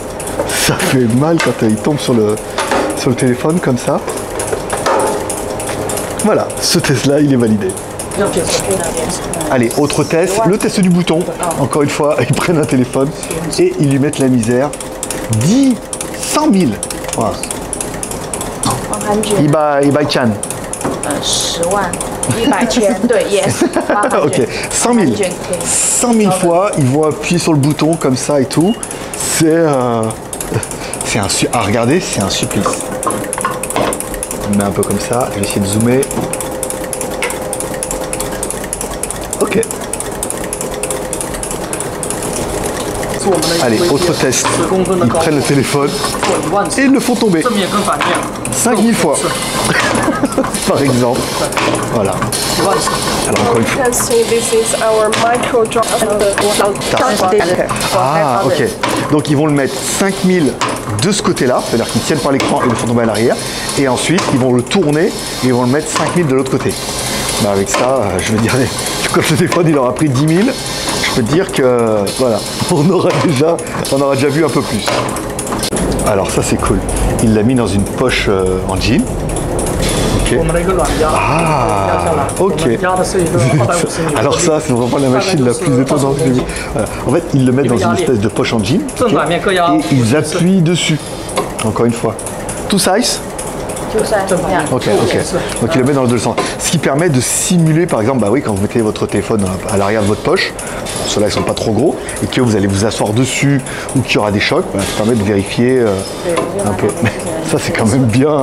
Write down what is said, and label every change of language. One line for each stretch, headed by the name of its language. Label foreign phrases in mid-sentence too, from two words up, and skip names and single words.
French: Ça fait mal quand il tombe sur le téléphone comme ça. Voilà, ce test-là, il est validé. Allez, autre test, le test du bouton. Encore une fois, ils prennent un téléphone et ils lui mettent la misère. 100 000. Voilà. 100 Chan. 10万100千对 yes Ok, 100 000. 100 000 fois, ils vont appuyer sur le bouton comme ça et tout. C'est à regarder, c'est un supplice. On met un peu comme ça, je vais essayer de zoomer. Ok. Allez, autre test. Ils prennent le téléphone et ils le font tomber. 5000 fois. Par exemple. Voilà. Alors encore une fois.
English: You can see this is our micro drop.
French: Ah, ok. Donc ils vont le mettre 5000 de ce côté-là, c'est-à-dire qu'ils tiennent par l'écran et le font tomber à l'arrière. Et ensuite, ils vont le tourner et ils vont le mettre 5000 de l'autre côté. Bah avec ça, je veux dire, quand le téléphone il aura pris 10 000, je peux te dire que voilà, on aura déjà vu un peu plus. Alors ça c'est cool. Il l'a mis dans une poche en jean. Ok. Ah, ok. Alors ça, c'est vraiment la machine la plus étonnante que j'ai vue. Voilà. En fait, ils le mettent dans une espèce de poche en jean. Okay, et ils appuient dessus. Encore une fois.
English: Two size.
French: Ok. Donc il le met dans le deux sens. Ce qui permet de simuler, par exemple, bah oui, quand vous mettez votre téléphone à l'arrière de votre poche, ceux-là ils sont pas trop gros, et que vous allez vous asseoir dessus ou qu'il y aura des chocs, bah, ça permet de vérifier un peu. Mais ça c'est quand même bien.